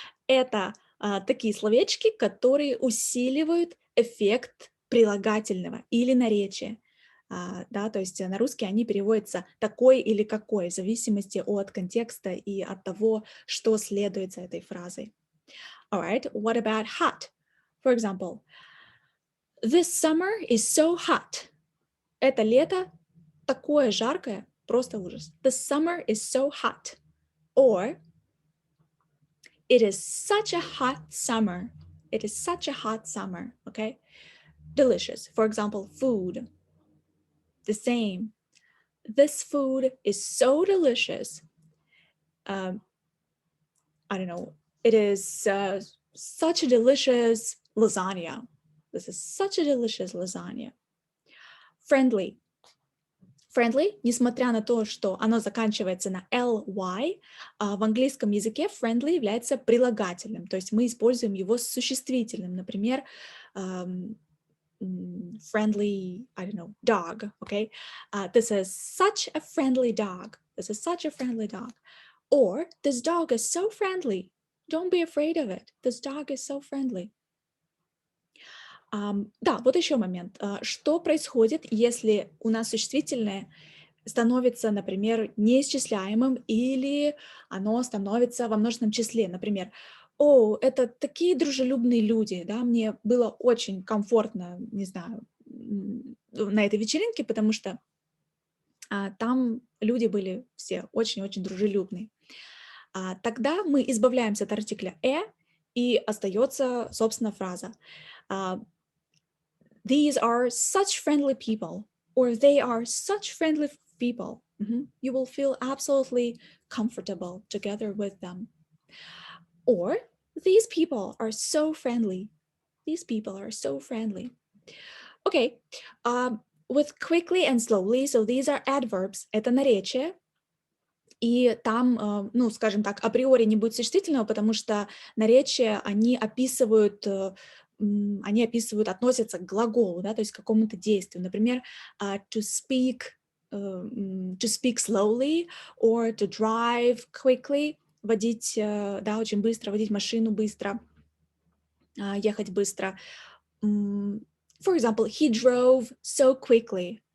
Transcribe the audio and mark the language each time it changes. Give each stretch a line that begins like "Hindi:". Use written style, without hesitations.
Russian: Это такие словечки, которые усиливают эффект прилагательного или наречия. Да, то есть на русский они переводятся такой или какой, в зависимости от контекста и от того, что следует за этой фразой.
English: All right, what about hot? For example, this summer is so hot.
Russian: Это лето такое жаркое, просто ужас.
English: The summer is so hot. Or, it is such a hot summer. It is such a hot summer, okay? Delicious. For example, food. The same. This food is so delicious. I don't know. It is such a delicious lasagna. This is such a delicious lasagna. Friendly.
Russian: Friendly, несмотря на то, что оно заканчивается на ly, в английском языке friendly является прилагательным, то есть мы используем его с существительным.
English: Например, friendly, I don't know, dog, okay? This is such a friendly dog. This is such a friendly dog. Or, this dog is so friendly. Don't be afraid of it. This dog is so friendly.
Russian: Да, вот еще момент. Что происходит, если у нас существительное становится, например, неисчисляемым или оно становится во множественном числе? Например, «О, это такие дружелюбные люди, да, мне было очень комфортно, не знаю, на этой вечеринке, потому что там люди были все очень-очень дружелюбные». Тогда мы избавляемся от артикля и остается, собственно, фраза.
English: These are such friendly people, or they are such friendly people. You will feel absolutely comfortable together with them. Or these people are so friendly. These people are so friendly. Okay, with quickly and slowly, so these are adverbs,
Russian: это наречие, и там, ну, скажем так, априори не будет существительного, потому что наречия, они описывают, относятся к глаголу, да, то есть к какому-то действию. Например,
English: to speak slowly or to drive quickly,
Russian: водить, да, очень быстро, водить машину быстро, ехать быстро.
English: For example, he drove so quickly.